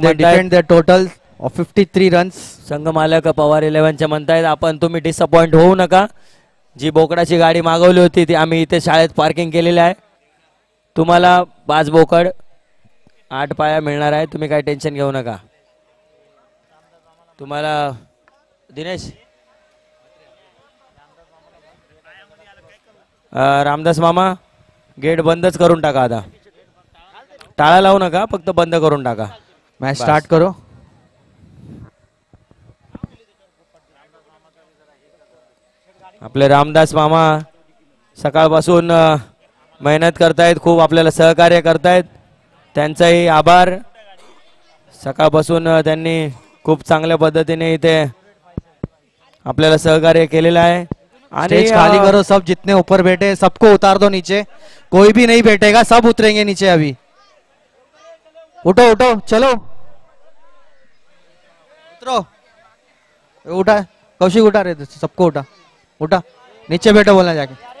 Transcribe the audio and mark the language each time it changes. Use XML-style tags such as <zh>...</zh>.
<en>they defend their total of 53 runs.</en> <mr>संघ मालक पवार 11चे म्हणतायत आपण तुम्ही डिसअपॉइंट होऊ नका. जी बोकडाची गाडी मागवली होती ती आम्ही इथे शाळेत पार्किंग केलेली आहे. तुम्हाला 5 बोकड 8 पाया मिळणार आहे. तुम्ही काही टेन्शन घेऊ नका. तुम्हाला दिनेश रामदास मामा गेट बंदच करून टाका आता. टाळा लावू नका, फक्त बंद करून टाका.</mr> <hi>मैच बस. स्टार्ट करो.</hi> <mr>आपले रामदास मामा सकाळपासून मेहनत करतायत, खूप आपल्याला सहकार्य करतायत. त्यांचाही आभार. सकाळपासून त्यांनी खूप चांगल्या पद्धतीने इथे आपल्याला सहकार्य केलेलं आहे. आणि</mr> <hi>स्टेज खाली करो, सब जितने ऊपर बैठे हैं, सबको उतार दो नीचे. कोई भी नहीं बैठेगा, सब उतरेंगे नीचे अभी. उठो उठो चलो, उतरो. उठा कौशिक, उठा रहे थे सबको, उठा उठा. नीचे बैठो बोलना जाके.</hi>